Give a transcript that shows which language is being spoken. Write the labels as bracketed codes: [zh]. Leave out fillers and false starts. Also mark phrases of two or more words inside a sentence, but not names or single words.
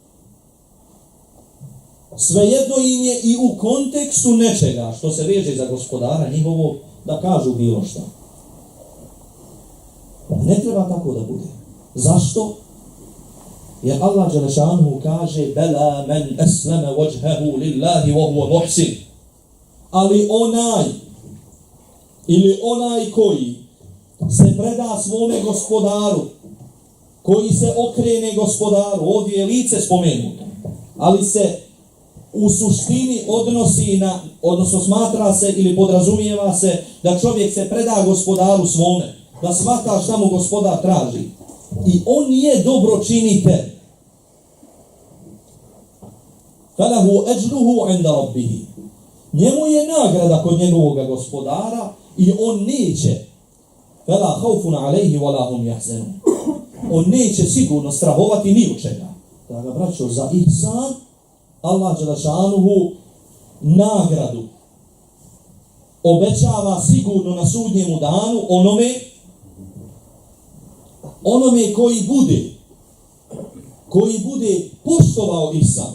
[bs] Svejedno im je i u kontekstu nečega što se veže za gospodara njihovog da kažu bilo šta. Ne treba tako da bude. Zašto? Jer Allah dželešanuhu kaže: [ar] "بلى من أسلم وجهه لله وهو محسن." [bs] Ali onaj koji se preda svome gospodaru, koji se okrene gospodaru, ovdje je lice spomenuto, ali se u suštini odnosi na, odnosno smatra se ili podrazumijeva se da čovjek se preda gospodaru svome, da shvata šta mu gospodar traži. I on je dobročinitelj. [ar] فله أجره عند ربه. [bs] Njemu je nagrada kod njegovog gospodara i on neće. [ar] فلا خوف عليهم ولا هم يحزنون. [bs] On neće sigurno strahovati ni od čega. Draga braćo, za ihsan Allah dželešanuhu nagradu obećava sigurno na sudnjemu danu onome koji bude poštovao ihsan.